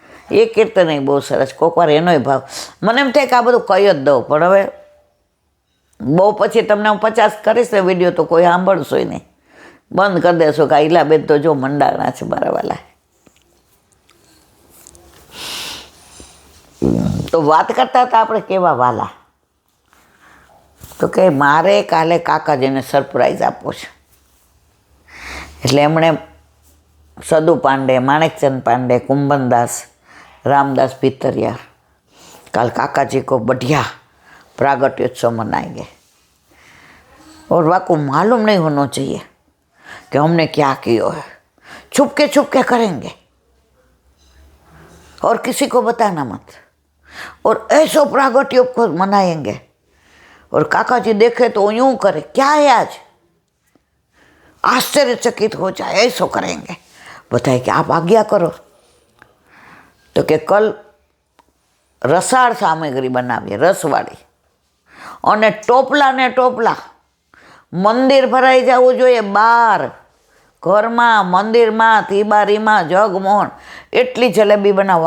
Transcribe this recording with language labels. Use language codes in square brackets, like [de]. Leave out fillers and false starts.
[gu] એ કીર્તન બહુ સરસ. કોઈક વાર એનોય ભાવ મને એમ થાય કે આ બધું કહી જ દઉં, પણ હવે બહુ પછી તમને હું 50 કરીશ ને વિડીયો તો કોઈ સાંભળશો નહીં, બંધ કરી દેશો કે ઈલાબેન તો જો મંડાણા છે મારા વાલા. તો વાત કરતા હતા આપણે કેવા વાલા, તો કે મારે કાલે કાકાજીને સરપ્રાઈઝ આપવો છે. એટલે એમણે [hi] સદુ પાંડે, माणिकचंद पांडे, कुंभनदास, रामदास भितरिया, कल काका जी को बढ़िया प्रागट्योत्सव मनाएंगे और वाको मालूम नहीं होना चाहिए कि हमने क्या किया है, छुप के करेंगे और किसी को बताना मत, और ऐसो प्रागट्योत्सव मनाएंगे और काका जी देखे तो यूं करे क्या है आज, आश्चर्यचकित हो जाए, ऐसो करेंगे. बताए कि आप आज्ञा करो. तो कि कल रसाळ सामग्री [gu] बनाવીએ, રસવાળી, અને ટોપલા ને ટોપલા, મંદિર ભરાઈ જવું જોઈએ. બહાર ઘરમાં, મંદિરમાં, તિબારીમાં, જગમોહન એટલી જલેબી બનાવો.